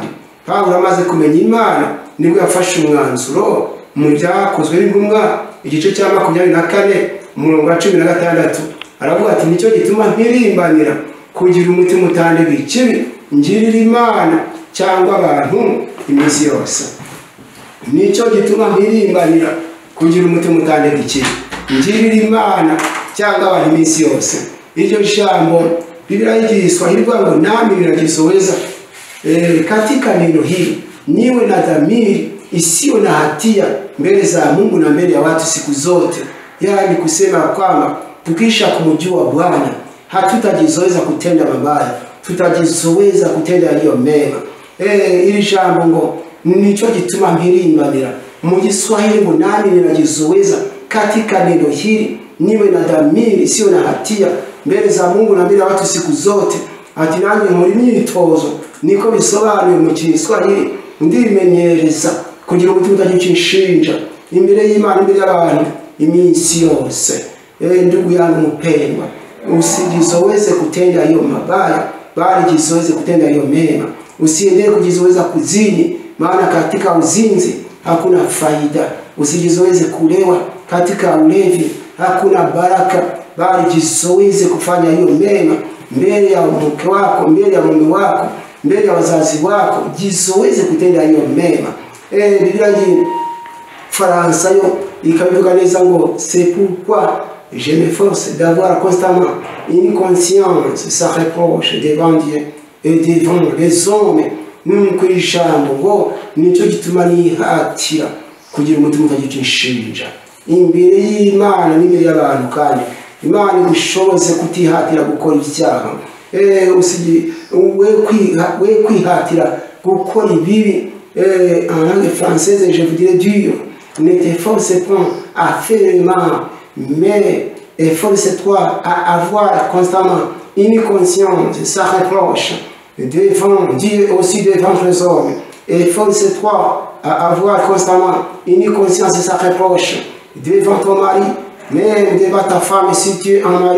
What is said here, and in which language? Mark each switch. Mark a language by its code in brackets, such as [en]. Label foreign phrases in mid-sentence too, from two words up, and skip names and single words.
[rw] Pawulo amaze kumenya Imana nibwo yafashe umwanzuro mu byakozwe n'intumwa igice cya 24 umurongo wa 16 aravuga ati nicyo gituma mpirimbanira kugira umutima utandeba ikibi, ngirira Imana cyangwa abantu iminsi yose. Nicyo gituma mpirimbanira kugira umutima utandeba ikibi, ngirira Imana cyangwa abantu iminsi yose. Iryo jambo Biblia y'Igiswahili ngo [sw] nami ninajizoeza katika neno hili niwe na dhamiri isiyo na hatia mbele za Mungu na mbele ya watu siku zote. Yaani kusema kwamba tukisha kumjua Bwana hatutajizoeza kutenda mabaya, tutajizoeza kutenda yaliyo mema. [rw] iri jambo ngo nicho gituma mpirimbanira mu Kiswahili ngo [sw] nani ninajizoeza katika neno hili niwe na dhamiri sio na hatia mbele za Mungu na mbele ya watu siku zote. [rw] Ati nanjye muri myitozo niko bisobanuye mu Kiswahili ndimenyereza kugira umutima utagicishinja imbere y'Imana imbere y'abantu iminsi yose. [sw] Ndugu yangu mpendwa, usijizoweze kutenda hiyo mabaya bali jizoweze kutenda hiyo mema. Usiendelee kujizoweza kuzini, maana katika uzinzi hakuna faida. Usijizoweze kulewa, katika ulevi hakuna baraka, bali jizoweze kufanya hiyo mema mbele ya mke wako, mbele ya mume wako, mbele ya wazazi wako. Jizoweze kutenda hiyo mema. [rw] Biblia hii Faransa yo ikabivuga neza ngo [fr] c'est pourquoi je m'efforce d'avoir constamment une conscience sans reproche devant Dieu et devant les hommes. [rw] Nuko ijambo ngo nico gituma nihatira kugira umutima utagicishinja imbere y'Imana n'imbere y'abantu, kandi Imana igushoboze kutihatira gukora icyaha. Usigi we kwihatira gukora ibibi. [fr] En langue française je vous dirais dur. Ne t'efforce pas à faire le mal, mais efforce-toi à avoir constamment une conscience sans reproche devant Dieu et aussi devant les hommes. Efforce-toi à avoir constamment une conscience sans reproche devant ton mari, même devant ta femme si tu es un mari.